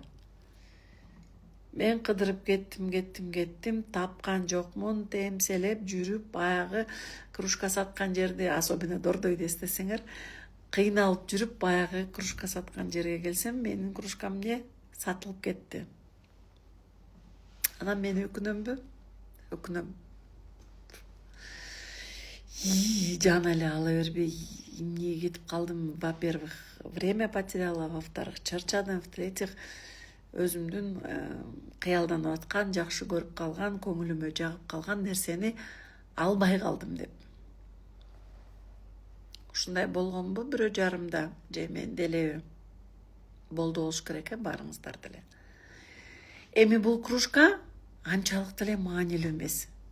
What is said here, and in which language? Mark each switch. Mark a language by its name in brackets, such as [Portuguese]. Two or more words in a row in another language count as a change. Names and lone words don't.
[Kyrgyz] Мен кыдырып кеттим, тапкан жокмун, темселеп жүрүп, баягы кружка саткан жерде, особенно Дордойду эстесеңер, кыйналып жүрүп, баягы кружка саткан жерге келсем, менин кружкам сатылып кетти. Анан мен өкүнөмбү? Өкүнөм. Жан эле ала бербей, эмне кетип калдым? [Russian] Во-первых, время потеряла, во-вторых, чарчадым, в-третьих, [Kyrgyz] өзүмдүн кыялданып аткан, жакшы көрүп калган, көңүлүмө жагып калган нерсени албай калдым деп. Ушундай болгонбу бирөө жарымда, же мен делеби? Болду болуш керек, барыңыздар деле. Эми бул кружка анчалык деле маанилүү эмес.